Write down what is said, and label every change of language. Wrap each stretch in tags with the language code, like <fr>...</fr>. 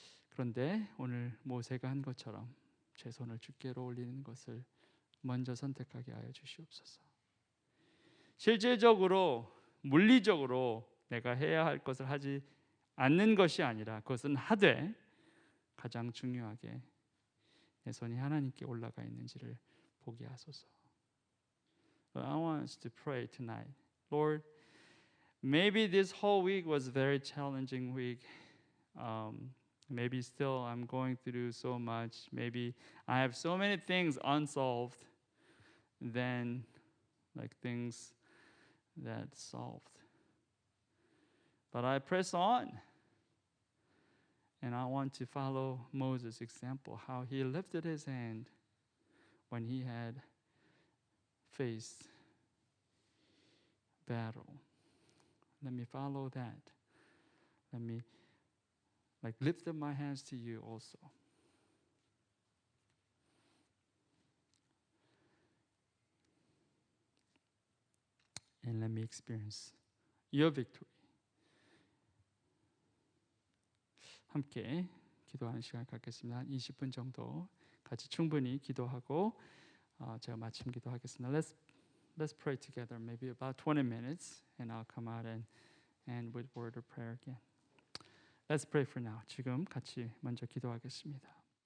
<ko>그런데 오늘 모세가 한 것처럼 제 손을 주께로 올리는 것을 먼저 선택하게 하여 주시옵소서. 실질적으로 물리적으로 내가 해야 할 것을 하지 않는 것이 아니라 그것은 하되 가장 중요하게 내 손이 하나님께 올라가 있는지를 보게 하소서.</ko> <en>I want us to pray tonight. Lord, maybe this whole week was a very challenging week. Maybe still I'm going through so much. Maybe I have so many things unsolved than like things that solved. But I press on. And I want to follow Moses' example, how he lifted his hand when he had faced battle. Let me follow that. Let me lift up my hands to you also. And let me experience your victory.</en> <ko>함께 기도하는 시간 갖겠습니다. 한 20분 정도 같이 충분히 기도하고 제가 마침 기도하겠습니다.</ko> <en>Let's pray together, maybe about 20 minutes, and I'll come out and end with word of prayer again. Let's pray for now.</en> <ko>지금 같이 먼저 기도하겠습니다.</ko>